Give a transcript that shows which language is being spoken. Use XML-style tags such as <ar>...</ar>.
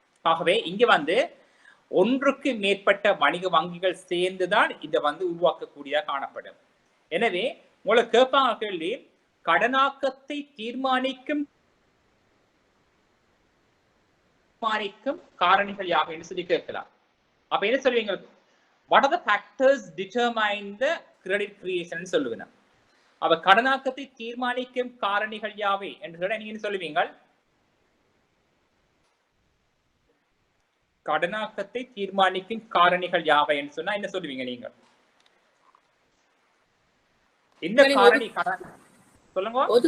<ta>ஆகவே இங்க வந்து ஒன்றுக்கு மேற்பட்ட வணிக வங்கிகள் சேர்ந்துதான் இதை வந்து உருவாக்கக்கூடியதாக காணப்படும். எனவே உங்களுக்கு கேட்பாங்க கேள்வி, கடனாக்கத்தை தீர்மானிக்கும் காரணிகள் யாவை என்று சொல்லி கேட்கலாம். அப்ப என்ன சொல்லுவீங்க?</ta> <en>what are the factors determine the credit creation</en> <ta>சொல்லுவேன். அப்ப கடனாக்கத்தை தீர்மானிக்கும் காரணிகள் யாவை என்று நீங்க சொல்லுவீங்க. கடனாக்கத்தை தீர்மானிக்கும் காரணிகள் யாவை என்று சொன்னா என்ன சொல்லுவீங்க நீங்க? இந்த காரணி சொல்லுங்க.</ta>